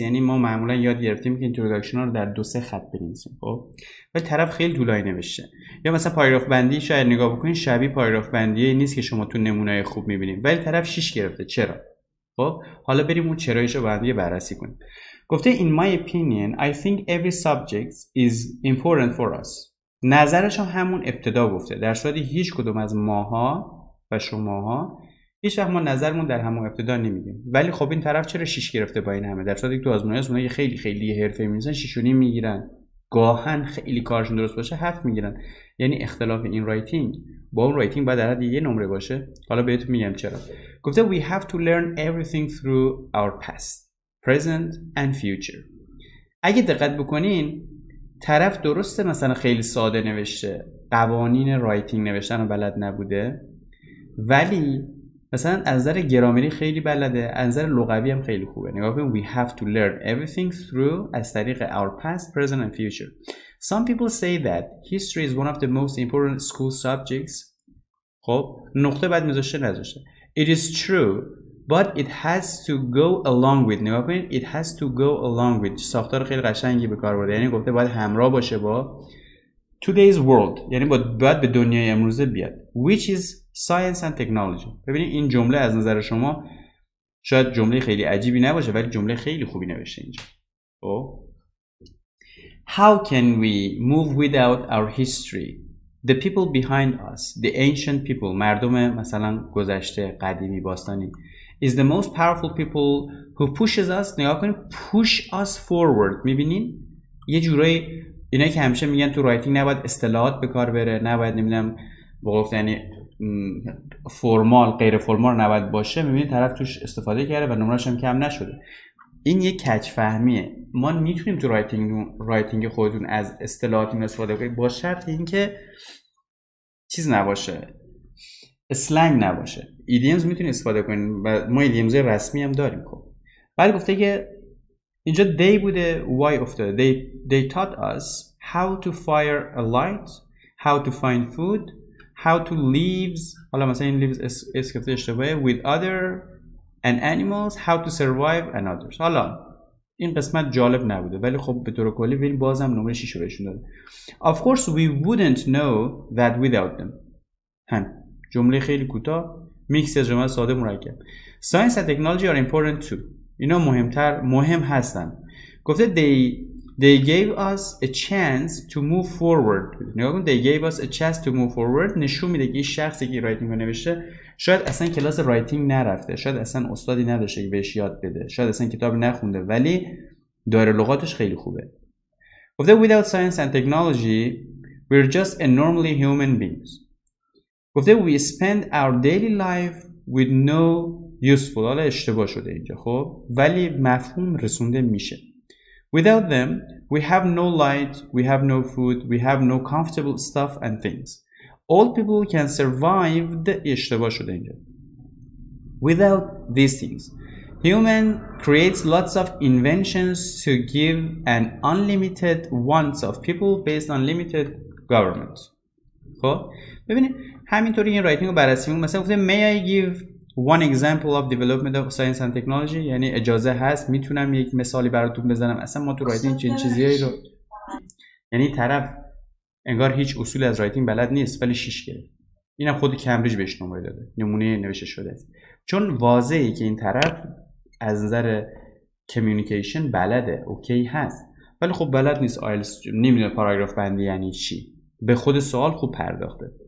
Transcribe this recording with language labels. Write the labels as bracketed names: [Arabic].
[Persian] یعنی ما معمولا یاد گرفتیم که اینتروداکشن ها رو در 2-3 خط بنویسیم. خب ولی طرف خیلی طولانی نوشته. یا مثلا پاراگراف بندی شاید نگاه بکنید شبیه پاراگراف بندی نیست که شما تو نمونه‌های خوب می‌بینید، ولی طرف 6 گرفته. چرا؟ خب حالا بریم اون چرایشو با هم دیگه بررسی کنیم. [English] گفته in my opinion I think every subject is important for us. [Persian] نظرش همون ابتدا گفته، در صورتی هیچ کدوم از ماها و شماها هیچ وقت ما نظرمون در همون ابتدا نمیگیم. ولی خب این طرف چرا 6 گرفته با این همه؟ در صورتی که تو آزمایش اونایی خیلی خیلی حرفه‌ای می‌نویسن 6.5 میگیرن، گاهن خیلی کارشون درست باشه 7 میگیرن. یعنی اختلاف این رایتینگ با اون رایتینگ باید در حد یه نمره باشه. حالا بهتون میگم چرا. [English] گفته we have to learn everything through our past, present and future. [Persian] اگه دقت بکنین طرف درسته مثلا خیلی ساده نوشته، قوانین رایتینگ نوشتن رو بلد نبوده، ولی مثلا از نظر گرامری خیلی بلده، از نظر لغوی هم خیلی خوبه. نگاه کنید [English] we have to learn everything through [Persian] از طریق [English] our past, present and future. Some people say that history is one of the most important school subjects. [Persian] خب نقطه بعد میذاشته نذاشته. [English] It is true but it has to go along with. [Persian] نگاه کنید [English] it has to go along with [Persian] ساختار خیلی قشنگی به کار برده. یعنی گفته باید همراه باشه با [English] today's world، [Persian] یعنی باید به دنیای امروزه بیاد. [English] Which is science and technology. [Persian] ببینید این جمله از نظر شما شاید جمله خیلی عجیبی نباشه ولی جمله خیلی خوبی نوشته اینجا. [English] خب How can we move without our history? The people behind us, the ancient people، [Persian] مردم مثلا گذشته قدیمی باستانی، [English] is the most powerful people who pushes us. [Persian] نگاه کنید [English] push us forward. [Persian] میبینین یه جورایی اینا که همیشه میگن تو رایتینگ نباید اصطلاحات به کار بره، نباید نمیدونم بگفت یعنی فرمال غیر فرمال نباید باشه، میبینید طرف توش استفاده کرده و نمره‌اش هم کم نشده. این یک کج فهمیه. ما میتونیم تو رایتینگ خودتون از اصطلاحاتی استفاده کنید با شرط اینکه چیز نباشه، اسلنگ نباشه. ایدیومز میتونید استفاده کنید و ما ایدیومز رسمی هم داریم. خب بعد گفته که اینجا they بوده why افتاده. [English] they taught us how to fire a light, how to find food, how to live. [Persian] حالا مثلا این [English] lives [Persian] اسکفته اشتباهه [English] with other and animals, how to survive and others. [Persian] حالا این قسمت جالب نبوده ولی خب به طور کلی ویل بازم نمره 6 رو بهشون داده. [English] Of course we wouldn't know that without them. [Persian] جمله خیلی کوتاه میکس از جمله ساده مرکب. [English] Science and technology are important too. [Persian] اینا مهم هستن. گفته [English] they gave us a chance to move forward. [Persian] نگاه کن [English] they gave us a chance to move forward [Persian] نشون میده که این شخصی که رایتینگ رو نوشته شاید اصلا کلاس رایتینگ نرفته، شاید اصلا استادی نداشته که بهش یاد بده، شاید اصلا کتاب نخونده، ولی دایره لغاتش خیلی خوبه. [English] گفته without science and technology we're just a normally human beings. گفته we spend our daily life with no useful. [Persian] حالا اشتباه شده اینجا خب، ولی مفهوم رسونده میشه. [English] Without them we have no light, we have no food, we have no comfortable stuff and things. All people can survive. [Persian] اشتباه شده اینجا. [English] Without these things human creates lots of inventions to give an unlimited wants of people based on limited government. [Persian] خب ببینید همینطوری این رایتینگ رو بررسی می‌کنیم. مثلا گفته [English] may I give one example of development of science and technology، [Persian] یعنی اجازه هست میتونم یک مثالی براتون بزنم. اصلا ما تو رایتینگ چنین چیزایی رو، یعنی طرف انگار هیچ اصول از رایتینگ بلد نیست ولی 6 گرفت. اینم خود کمبریج بهش نمره داده، نمونه نوشته شده است. چون واضحه که این طرف از نظر کمیونیکیشن بلده، اوکی هست، ولی خب بلد نیست آیلتس، نمیدونه پاراگراف بندی یعنی چی، به خود سوال خوب پرداخته.